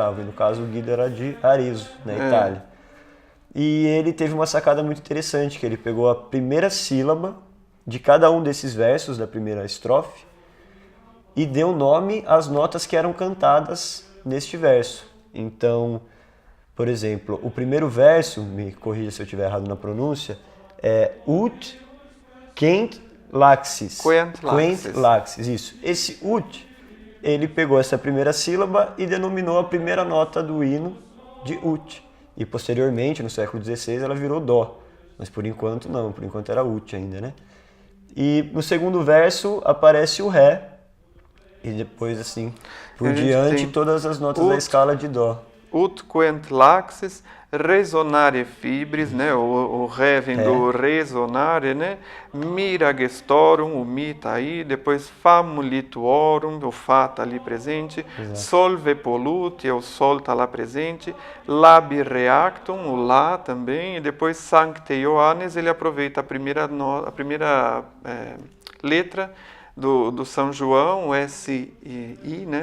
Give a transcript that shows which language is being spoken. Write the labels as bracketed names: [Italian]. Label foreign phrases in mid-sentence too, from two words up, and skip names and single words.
[Portuguese] E no caso, o Guido era de Arezzo, na Itália. E ele teve uma sacada muito interessante, que ele pegou a primeira sílaba de cada um desses versos da primeira estrofe e deu nome às notas que eram cantadas neste verso. Então, por exemplo, o primeiro verso, me corrija se eu estiver errado na pronúncia, é [Latin] ut quent laxis. [Portuguese] Quent laxis, isso. Esse ut, ele pegou essa primeira sílaba e denominou a primeira nota do hino de ut. E posteriormente, no século XVI, ela virou dó. Mas por enquanto não, por enquanto era ut ainda, né? E no segundo verso aparece o ré. E depois, assim, por diante, todas as notas da escala de dó. [Latin] Ut quent laxis, resonare fibris, [Portuguese] né? O ré vem do resonare, né? [Latin] Mira gestorum, [Portuguese] o mi tá aí, depois famulituorum, o fá tá ali presente, [Latin] solve polluti, [Portuguese] o sol tá lá presente, [Latin] labi reactum, [Portuguese] o lá também, e depois [Latin] sancte Ioannes, [Portuguese] ele aproveita a primeira letra do São João, o S-I, né?